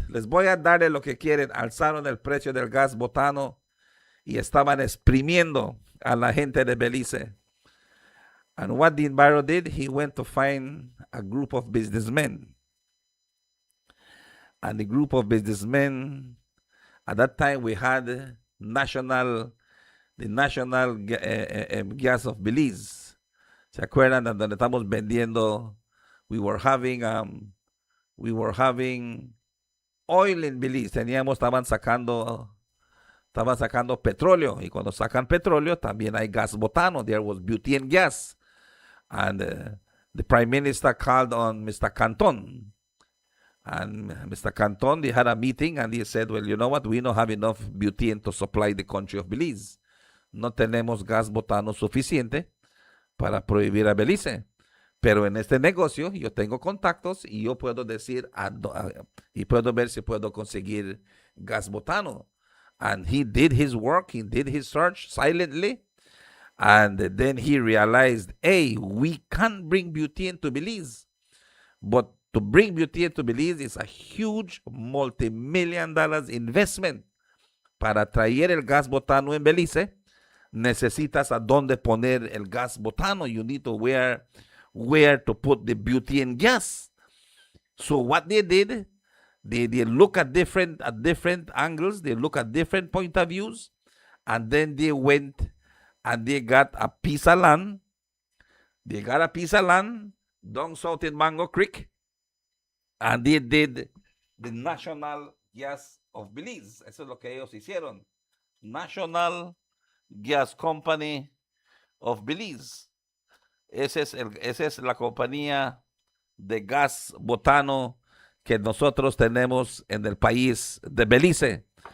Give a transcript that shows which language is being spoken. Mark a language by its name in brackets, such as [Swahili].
[Spanish] Les voy a darle lo que quieren. Alzaron el precio del gas botano y estaban exprimiendo a la gente de Belice. [English] And what Dean Barrow did, he went to find a group of businessmen. And the group of businessmen, at that time we had the national gas of Belize. [Spanish] ¿Se acuerdan de donde estamos vendiendo? [English] We were having oil in Belize. [Spanish] Estaban sacando petróleo. Y cuando sacan petróleo, también hay gas botano. [English] There was butane gas. And the Prime Minister called on Mr. Canton. And Mr. Canton, they had a meeting and he said, well, you know what? We don't have enough butane to supply the country of Belize. [Spanish] No tenemos gas botano suficiente para prohibir a Belice. Pero en este negocio yo tengo contactos y yo puedo decir y puedo ver si puedo conseguir gas botano. [English] And he did his work, he did his search silently. And then he realized, hey, we can't bring butane to Belize. But to bring butane to Belize is a huge multi-million-dollar investment. [Spanish] Para traer el gas botano en Belize, necesitas a dónde poner el gas botano. [English] You need to where to put the butane gas. So what they did, they look at different angles, they look at different point of views, and then they went and they got a piece of land. They got a piece of land down south in Mango Creek, and they did the National Gas of Belize. [Spanish] Eso es lo que ellos hicieron. [English] National Gas Company of Belize. [Spanish] Esa es la compañía de gas botano que nosotros tenemos en el país de Belice.